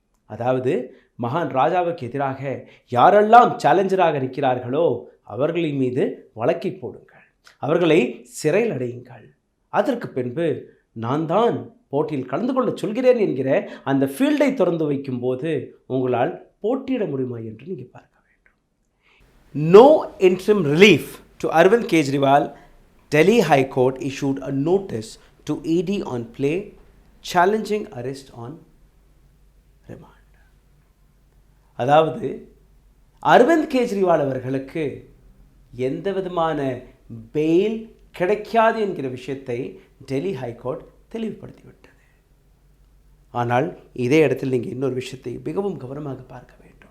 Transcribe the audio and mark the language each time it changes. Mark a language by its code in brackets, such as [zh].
[ta] அதாவது, மகான் ராஜாவுக்கு எதிராக யாரெல்லாம் சேலஞ்சராக இருக்கிறார்களோ அவர்களின் மீது வழக்கை போடுங்கள், அவர்களை சிறையில் அடையுங்கள், அதற்கு பின்பு நான் தான் போட்டியில் கலந்து கொள்ள சொல்கிறேன் என்கிற அந்த ஃபீல்டை திறந்து வைக்கும்போது உங்களால் போட்டியிட முடியுமா என்று நீங்கள் பார்க்க வேண்டும். [en] No interim relief to Arvind Kejriwal. Delhi High Court issued a notice to ED on play challenging arrest on remand. [ta] அதாவது, அரவிந்த் கெஜ்ரிவால் அவர்களுக்கு எந்த விதமான பெயில் கிடைக்காது என்கிற விஷயத்தை டெல்லி ஹைகோர்ட் தெளிவுபடுத்திவிட்டது. ஆனால் இதே இடத்தில் நீங்கள் இன்னொரு விஷயத்தை மிகவும் கவனமாக பார்க்க வேண்டும்.